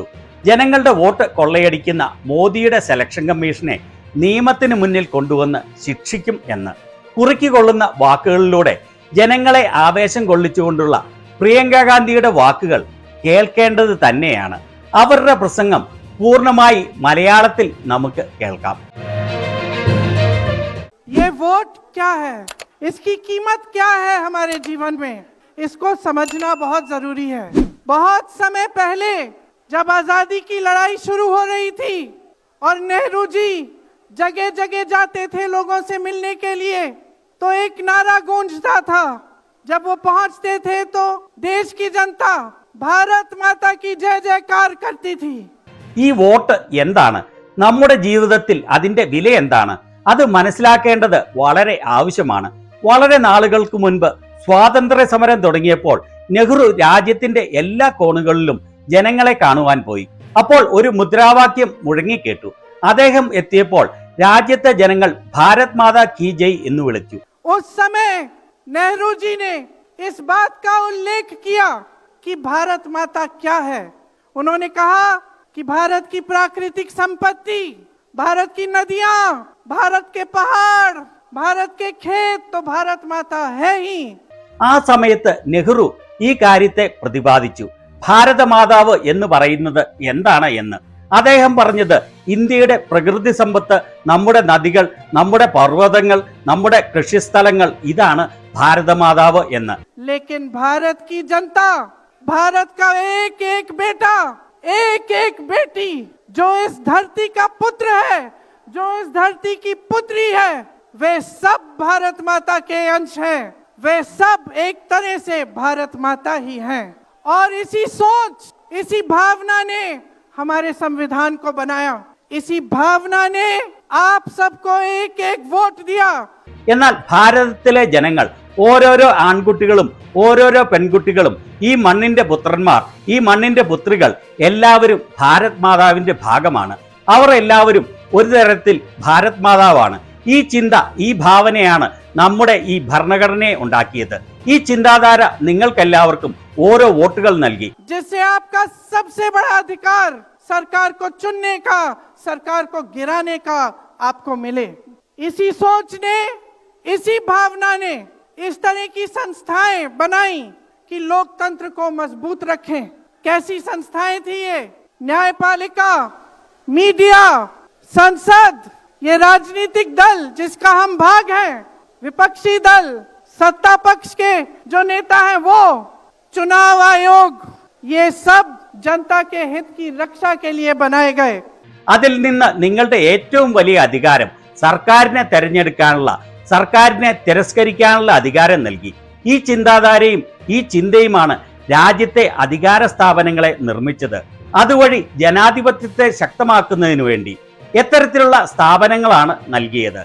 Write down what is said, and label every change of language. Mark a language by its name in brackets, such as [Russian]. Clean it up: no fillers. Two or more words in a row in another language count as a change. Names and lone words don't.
[Malayalam] ജനങ്ങളുടെ വോട്ട് കൊള്ളയടിക്കുന്ന മോദിയുടെ സെലക്ഷൻ കമ്മീഷനെ നിയമത്തിന് മുന്നിൽ കൊണ്ടുവന്ന് ശിക്ഷിക്കും എന്ന് കുറുക്കിക്കൊള്ളുന്ന വാക്കുകളിലൂടെ ജനങ്ങളെ ആവേശം കൊള്ളിച്ചുകൊണ്ടുള്ള പ്രിയങ്ക ഗാന്ധിയുടെ വാക്കുകൾ കേൾക്കേണ്ടത് തന്നെയാണ്. അവരുടെ പ്രസംഗം പൂർണ്ണമായി മലയാളത്തിൽ നമുക്ക് കേൾക്കാം. [Hindi] ये वोट क्या है, इसकी कीमत क्या है हमारे जीवन में, इसको समझना बहुत जरूरी है। बहुत समय पहले जब आजादी की लड़ाई शुरू हो रही थी और नेहरू जी जगह जगह जाते थे लोगों से मिलने के लिए, तो एक नारा गूंजता था। जब वो पहुंचते थे तो देश की जनता भारत माता की जय जयकार करती थी। [Malayalam] ഈ വോട്ട് എന്താണ്, നമ്മുടെ ജീവിതത്തിൽ അതിന്റെ വില എന്താണ്, അത് മനസ്സിലാക്കേണ്ടത് വളരെ ആവശ്യമാണ്. വളരെ നാളുകൾക്ക് മുൻപ് സ്വാതന്ത്ര്യ സമരം തുടങ്ങിയപ്പോൾ നെഹ്റു രാജ്യത്തിന്റെ എല്ലാ കോണുകളിലും ജനങ്ങളെ കാണുവാൻ പോയി. അപ്പോൾ ഒരു മുദ്രാവാക്യം മുഴങ്ങിക്കേട്ടു. അദ്ദേഹം എത്തിയപ്പോൾ രാജ്യത്തെ ജനങ്ങൾ [Hindi] भारत माता की जय [Malayalam] എന്ന് വിളിച്ചു. [Hindi] उस समय नेहरू जी ने इस बात का उल्लेख किया कि भारत माता क्या है। उन्होंने कहा कि भारत की प्राकृतिक संपत्ति, भारत की नदियां, भारत के पहाड़, भारत के खेत तो भारत माता है ही। [Malayalam] ആ സമയത്ത് നെഹ്റു ഈ കാര്യത്തെ പ്രതിപാദിച്ചു. ഭാരതമാതാവ് എന്ന് പറയുന്നത് എന്താണ് എന്ന് അദ്ദേഹം പറഞ്ഞത് ഇന്ത്യയുടെ പ്രകൃതി സമ്പത്ത്, നമ്മുടെ നദികൾ, നമ്മുടെ പർവ്വതങ്ങൾ, നമ്മുടെ കൃഷിസ്ഥലങ്ങൾ, ഇതാണ് ഭാരതമാതാവ് എന്ന്. [Hindi] लेकिन भारत की जनता, भारत का एक एक बेटा, एक एक बेटी जो इस धरती का पुत्र है, जो इस धरती की पुत्री है, वे सब भारत माता के अंश हैं। वे सब एक तरह से भारत माता ही हैं। और इसी सोच, इसी भावना ने हमारे संविधान को बनाया। इसी भावना ने आप सबको एक एक वोट दिया। [Malayalam] എന്നാൽ ഭാരതത്തിലെ ജനങ്ങൾ, ഓരോരോ ആൺകുട്ടികളും ഓരോരോ പെൺകുട്ടികളും, ഈ മണ്ണിന്റെ പുത്രന്മാർ, ഈ മണ്ണിന്റെ പുത്രികൾ എല്ലാവരും ഭാരത് മാതാവിന്റെ ഭാഗമാണ്. അവർ എല്ലാവരും ഒരു തരത്തിൽ ഭാരത് മാതാവാണ്. ഈ ചിന്ത, ഈ ഭാവനയാണ് നമ്മുടെ ഈ ഭരണഘടനയെ ഉണ്ടാക്കിയത്. ഈ ചിന്താധാര നിങ്ങൾക്കെല്ലാവർക്കും ഓരോ വോട്ടുകൾ നൽകി. [Hindi] जिससे आपका सबसे बड़ा अधिकार सरकार को चुनने का, सरकार को गिराने का आपको मिले। इसी सोच ने, इसी भावना ने इस तरह की संस्थाएं बनाई कि लोकतंत्र को मजबूत रखें। कैसी संस्थाएं थी ये? न्यायपालिका, मीडिया, संसद, ये राजनीतिक दल जिसका हम भाग हैं, विपक्षी दल, सत्ता पक्ष के जो नेता हैं वो, चुनाव आयोग, ये सब जनता के हित की रक्षा के लिए बनाए गए। [Malayalam] അതിൽ നിന്ന് നിങ്ങളുടെ ഏറ്റവും വലിയ അധികാരം സർക്കാരിനെ തെരഞ്ഞെടുക്കാനുള്ള, സർക്കാരിനെ തിരസ്കരിക്കാനുള്ള അധികാരം നൽകി. ഈ ചിന്താധാരയും ഈ ചിന്തയുമാണ് രാജ്യത്തെ അധികാര സ്ഥാപനങ്ങളെ നിർമ്മിച്ചത്. അതുവഴി ജനാധിപത്യത്തെ ശക്തമാക്കുന്നതിനു വേണ്ടി എത്തരത്തിലുള്ള സ്ഥാപനങ്ങളാണ് നൽകിയത്?